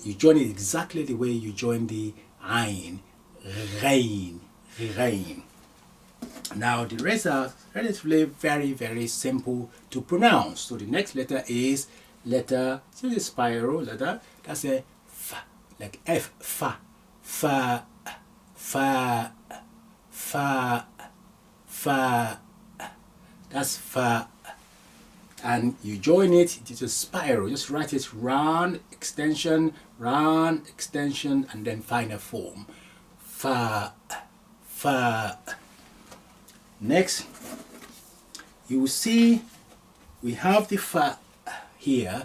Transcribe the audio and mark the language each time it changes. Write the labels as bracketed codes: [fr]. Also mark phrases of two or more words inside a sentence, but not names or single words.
[en] You join it exactly the way you join the ein, rain, rain. Now the rest are relatively very, very simple to pronounce. So the next letter is letter, see the spiral letter, that's a f, like F, fa, fa, fa, fa, fa, that's fa. And you join it, it's a spiral. Just write it round, extension, and then final form. Fa, fa. Next, you will see we have the fa here.